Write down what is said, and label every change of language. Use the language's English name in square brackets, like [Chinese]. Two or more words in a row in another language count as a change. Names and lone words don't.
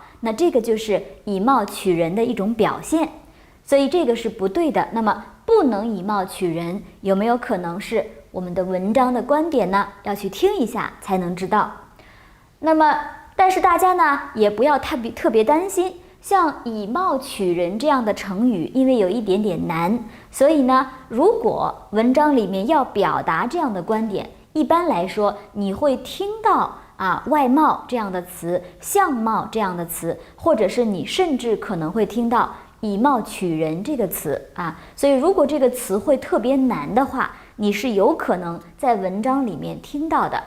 [Chinese] 那這個就是以貌取人的一種表現，所以這個是不對的。那麼不能以貌取人，有沒有可能是我們的文章的觀點呢？要去聽一下才能知道。那麼但是大家呢，也不要特別擔心，像以貌取人这樣的成語，因為有一點點難，所以呢，如果文章裡面要表達這樣的觀點，一般來說你會聽到外貌這樣的詞，相貌這樣的詞，或者是你甚至可能會聽到以貌取人這個詞所以如果這個詞彙特別難的話，你是有可能在文章裡面聽到的。